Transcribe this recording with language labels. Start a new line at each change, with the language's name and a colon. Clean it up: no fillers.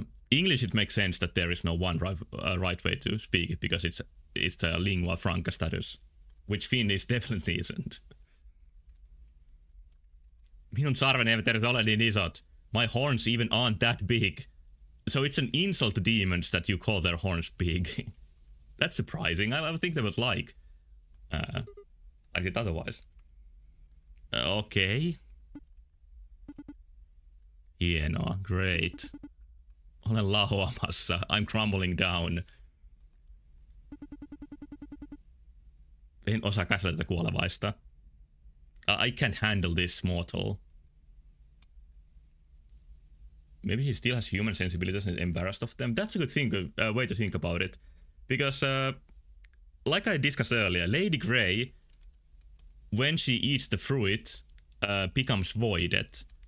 English: English, it makes sense that there is no one right way to speak it because it's the lingua franca status, which Finnish definitely isn't.
Finnish: Minun sarveni eivät edes ole niin isot.
English: My horns even aren't that big. So it's an insult to demons that you call their horns big. That's surprising. I would think they would like it otherwise. Okay.
Finnish: Hienoa.
English: Great.
Finnish: Olen lahoamassa.
English: I'm crumbling down.
Finnish: En osaa käsitellä tätä kuolevaista.
English: I can't handle this mortal. Maybe he still has human sensibilities and is embarrassed of them. That's a good thing, way to think about it. Because, like I discussed earlier, Lady Grey when she eats the fruit, becomes voided.